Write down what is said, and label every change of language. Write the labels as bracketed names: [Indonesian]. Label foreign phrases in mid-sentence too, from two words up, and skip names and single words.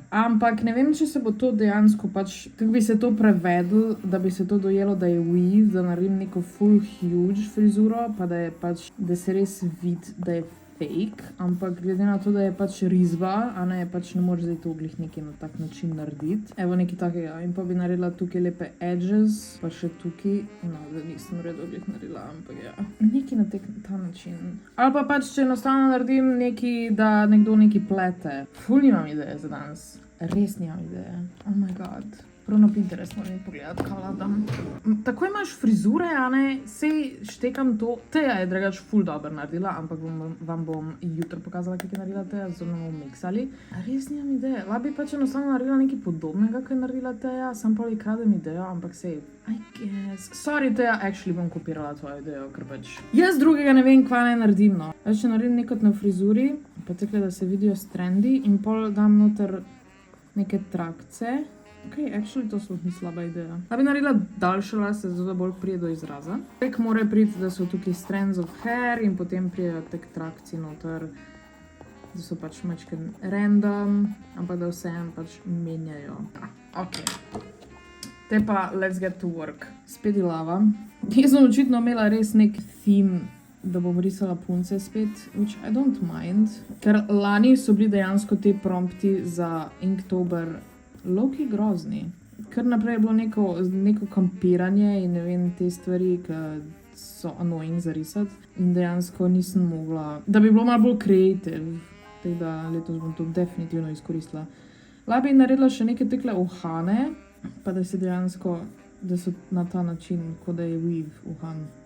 [Slovenian] Ampak ne vem, če se bo to dejansko pač, kako bi se to prevedlo, da bi se to dojelo, da je weave, da naredim neko [English] full huge [Slovenian] frizuro, pa da je pač, da se res vidi, da je fake, ampak glede na to, da je pač risba, a ne, pač ne moreš zdaj to glih nekaj na tak način narediti. Evo nekaj takega. In pa bi naredila tukaj lepe edges, pa še tukaj, no, da nisem redo glih naredila, ampak ja. Nekaj na ta način. Ali pa pač, če enostavno naredim nekaj, da nekdo nekaj plete. Ful nimam ideje za danes. Res nimam ideje. [English] Oh my god. [Slovenian] Prav na Pinterest moram pogledati, kaj vladam. Tako imaš frizure, a ne? Sej štekam to. Teja je drugače ful dobro naredila, ampak vam bom jutro pokazala, kako je naredila Teja, zato bomo miksali. Res nimam ideje. Labi pač enostavno naredila nekaj podobnega, kaj je naredila Teja, sam pa li kradem idejo, ampak sej, [English] I guess. Sorry, Teja, actually [Slovenian] bom kopirala tvojo idejo, ker pač jaz drugega ne vem, kva ne naredim, no. Jaz če naredim nekot na frizuri, pa tekle, da se vidijo strendi in pol dam noter neke trakce. Ok, actually to sploh ni slaba ideja. Da bi naredila daljše lase, zato da bolj prije do izraza. Tek mora priti, da so tukaj [English] strands of hair [Slovenian] in potem prijejo tek trakci noter, da so pač mačke random, ampak da vse pač menjajo. Ok. Te pa [English] let's get to work. [Slovenian] Spet lava. Jaz sem očitno imela res nek theme, da bom risala punce spet, [English] which I don't mind. [Slovenian] Ker lani so bili dejansko te prompti za Inktober low-key grozni. Kar naprej je bilo neko kampiranje in ne vem, te stvari, ki so annoying za risati. In dejansko nisem mogla, da bi bilo malo bolj creative. Tako da letos bom to definitivno izkoristila. Lahko bi naredila še neke tekle uhane, pa da se dejansko, da so na ta način, kot da je weave uhan.